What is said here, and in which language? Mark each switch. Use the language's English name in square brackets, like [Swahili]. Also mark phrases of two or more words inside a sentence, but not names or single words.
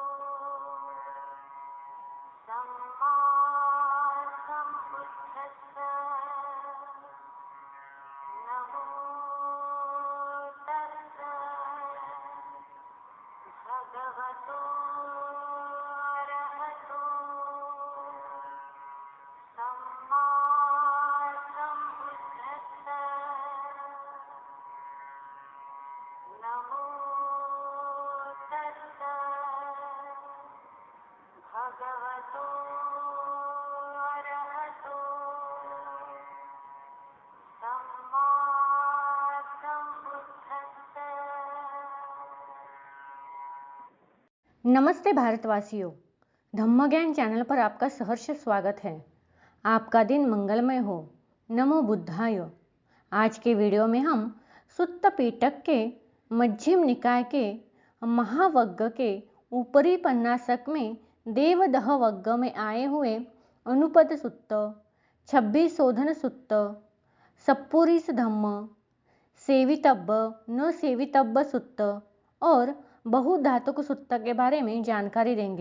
[Pali] सम्मा सम्बुद्धस्सा नमो तस्सा भगवतो अरहतो सम्मा सम्बुद्धस्सा नमो तस्सा भगवतो अरहतो सम्मा सम्बुद्धस्सा। [Hindi] नमस्ते भारतवासियों, धम्मज्ञान चैनल पर आपका सहर्ष स्वागत है। आपका दिन मंगलमय हो। [Sanskrit] नमो बुद्धाय। [Hindi] आज के वीडियो में हम सुत्त पिटक के मध्यम निकाय के महावग्ग के ऊपरी पन्नासक में देवदह वग्ग में आए हुए अनुपद सुत्त, 26 शोधन सुत्त, सप्पुरीस धम्म, सेवितब्ब न सेवितब्ब सुत्त और बहुधातुक सुत्त के बारे में जानकारी देंगे।